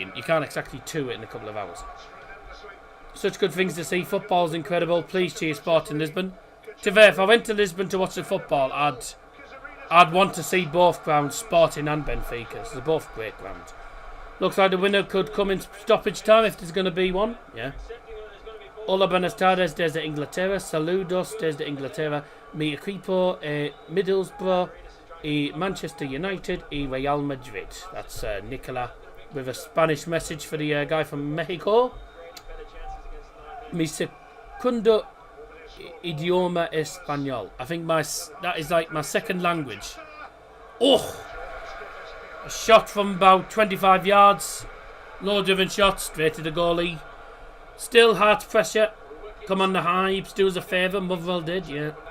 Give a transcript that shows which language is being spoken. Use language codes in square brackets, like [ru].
[en] You can't exactly tour it in a couple of hours. Such good things to see. Football's incredible. Please cheer sport in Lisbon. To be fair, if I went to Lisbon to watch the football, I'd want to see both grounds, Sporting and Benfica. They're both great grounds. Looks like the winner could come in stoppage time if there's going to be one. Yeah. [es] Hola, buenas tardes desde Inglaterra. Saludos desde Inglaterra. Mi equipo Middlesbrough y Manchester United y Real Madrid. [en] That's Nicola with a Spanish message for the guy from Mexico. [es] Mi segundo idioma español. [en] I think that is like my second language. Oh! A shot from about 25 yards. Low-driven shot, straight to the goalie. Still Hearts pressure. Come on the Hibs, do us a favour. Motherwell did, yeah.